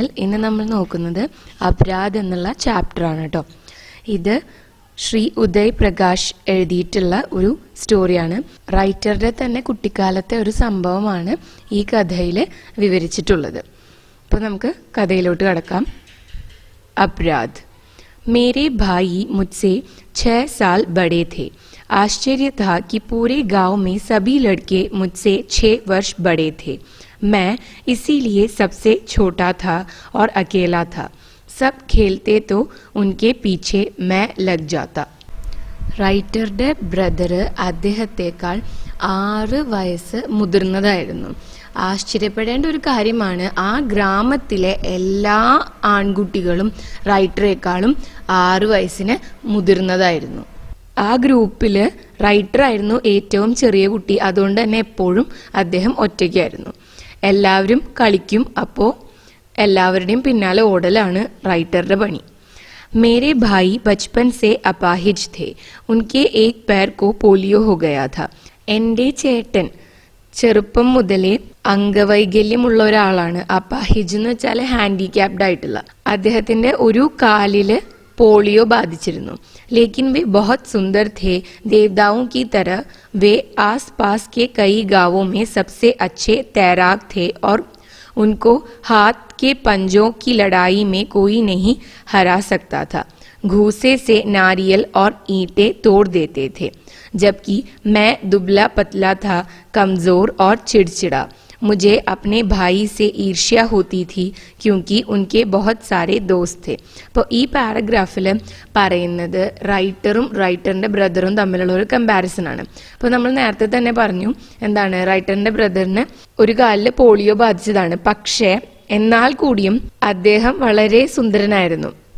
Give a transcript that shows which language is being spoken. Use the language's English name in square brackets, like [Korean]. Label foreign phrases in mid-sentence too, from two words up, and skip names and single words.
[Malayalam] ഇന്ന് നമ്മൾ നോക്കുന്നത് അപരാധ് എന്നുള്ള ചാപ്റ്ററാണ് കേട്ടോ. ഇത് ശ്രീ ഉദയ് പ്രകാശ് എഴുതിയിട്ടുള്ള ഒരു സ്റ്റോറിയാണ്. റൈറ്ററുടെ തന്നെ കുട്ടിക്കാലത്തെ ഒരു സംഭവമാണ് ഈ കഥയിൽ വിവരിച്ചിട്ടുള്ളത്. അപ്പോൾ നമുക്ക് കഥയിലോട്ട് കടക്കാം. [Hindi] अपराध। मेरे भाई मुझसे 6 साल बड़े थे। आश्चर्य था कि पूरे गांव में सभी लड़के मुझसे 6 वर्ष बड़े थे। मैं इसीलिए सबसे छोटा था और अकेला था। सब खेलते तो उनके पीछे मैं लग जाता. [Malayalam] റൈറ്ററുടെ ബ്രദർ അദ്ദേഹത്തെക്കാൾ 6 വയസ്സ് മുതിർന്നതായിരുന്നു. ആശ്ചര്യപ്പെടേണ്ട ഒരു കാര്യമാണ്, ആ ഗ്രാമത്തിലെ എല്ലാ ആൺകുട്ടികളും റൈറ്ററേക്കാളും 6 വയസ്സിന് മുതിർന്നതായിരുന്നു. ആ ഗ്രൂപ്പിൽ റൈറ്ററായിരുന്നു ഏറ്റവും ചെറിയ കുട്ടി. അതുകൊണ്ട് തന്നെ എപ്പോഴും അദ്ദേഹം ഒറ്റയ്ക്കായിരുന്നു. എല്ലാവരും കളിക്കും, അപ്പോൾ എല്ലാവരുടെയും പിന്നാലെ ഓടലാണ് റൈറ്ററുടെ പണി. [Hindi] मेरे भाई बचपन से अपाहिज थे। उनके एक पैर को पोलियो हो गया था. [Malayalam] എൻ്റെ ചേട്ടൻ ചെറുപ്പം മുതലേ അംഗവൈകല്യമുള്ള ഒരാളാണ്. അപാഹിജ് എന്ന് വെച്ചാൽ ഹാൻഡിക്യാപ്ഡ് ആയിട്ടുള്ള. അദ്ദേഹത്തിന്റെ ഒരു കാലില് പോളിയോ ബാധിച്ചിരുന്നു. [Hindi] लेकिन वे बहुत सुंदर थे, देवदाओं की तरह. वे आसपास के कई गांवों में सबसे अच्छे तैराक थे और उनको हाथ के पंजों की लड़ाई में कोई नहीं हरा सकता था. घूसे से नारियल और ईंटें तोड़ देते थे, जबकि मैं दुबला पतला था, कमजोर और चिड़चिड़ा. मुझे अपने भाई से ईर्ष्या होती थी क्योंकि उनके बहुत सारे दोस्त थे. [Malayalam] അപ്പോൾ ഈ പാരഗ്രാഫിൽ പറയുന്നത് റൈറ്ററും റൈറ്ററിന്റെ ബ്രദറും തമ്മിലുള്ള ഒരു കമ്പാരിസൺ ആണ്. അപ്പോൾ നമ്മൾ നേരത്തെ തന്നെ പറഞ്ഞു, എന്താണ്, റൈറ്ററിന്റെ ബ്രദറിന് ഒരു കാലിൽ പോളിയോ ബാധിച്ചതാണ്. പക്ഷേ എന്നാൽ കൂടിയും അദ്ദേഹം വളരെ സുന്ദരനായിരുന്നു.